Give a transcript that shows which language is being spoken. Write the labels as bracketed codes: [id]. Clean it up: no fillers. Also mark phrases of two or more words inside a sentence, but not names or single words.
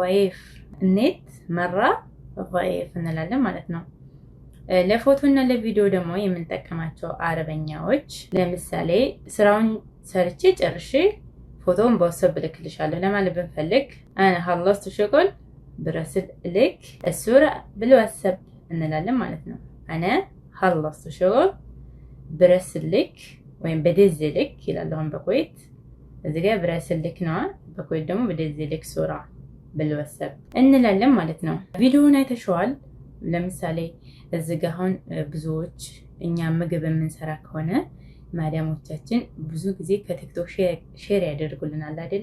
[am] ቫይፍ እንላለን ማለት ነው። ለፎቶ እና ለቪዲዮ ደግሞ የምንጠቀማቸው አረበኛዎች ለምሳሌ ስራውን ሰርቼ ጨርሼ ፎቶውን በወሰብ ልክልሻለሁ ለማለት ብንፈልግ [ar] أنا خلصت شغل برسل لك الصورة بالواتساب [am] እንላለን ማለት ነው። [ar] أنا خلصت شغل [am] ብረስልክ ወይም በደዝልክ ይላል አሁን በኩዌት እዚህ ጋር ብረስልክ ነው በኩዌት ደግሞ [ar] بدزلك صورة بالواتساب [am] እንላለን ማለት ነው። ቪዲዮውን አይተሽዋል? ለምሳሌ እዚህ ጋር አሁን ብዙዎች እኛ ምግብ የምንሰራ ከሆነ ማዳሞቻችን ብዙ ጊዜ ከቲክቶክ ሼር ያደርጉልናል አይደለ?